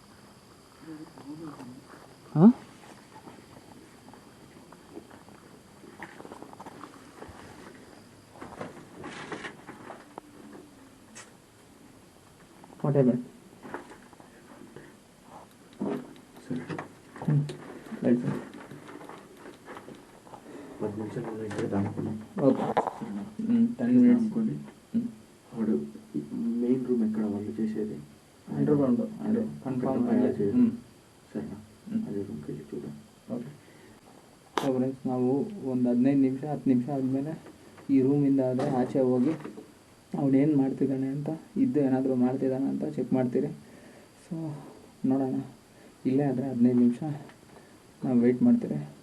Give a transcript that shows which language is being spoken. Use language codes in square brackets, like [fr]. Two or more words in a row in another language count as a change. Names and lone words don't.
[en] ಹಾಂ, what happen? right sir. [te] 10 నిమిషాలు ఇక్కడ దానుకున్నాం. [en] ఓకే 10 minutes [te] అనుకోండి. వాడు [en] main room [te] ఎక్కడ వాళ్ళు చేసేది? అండర్గ్రౌండ్ అదే కన్ఫర్మ్ సరేనా? అదే రూమ్కి వెళ్ళి చూద్దాం. [kn] ಓಕೆ. [en] so friends, [kn] ನಾವು ಒಂದು 15 ನಿಮಿಷ 10 ನಿಮಿಷ ಆದಮೇಲೆ ಈ ರೂಮಿಂದ ಆದರೆ ಆಚೆ ಹೋಗಿ ಅವನೇನು ಮಾಡ್ತಿದ್ದಾನೆ ಅಂತ, ಇದ್ದು ಏನಾದರೂ ಮಾಡ್ತಿದ್ದಾನೆ ಅಂತ ಚೆಕ್ ಮಾಡ್ತೀರಿ. ಸೊ ನೋಡೋಣ. ಇಲ್ಲೇ ಆದರೆ 15 ನಿಮಿಷ ನಾವು ವೆಯ್ಟ್ ಮಾಡ್ತೀರಿ.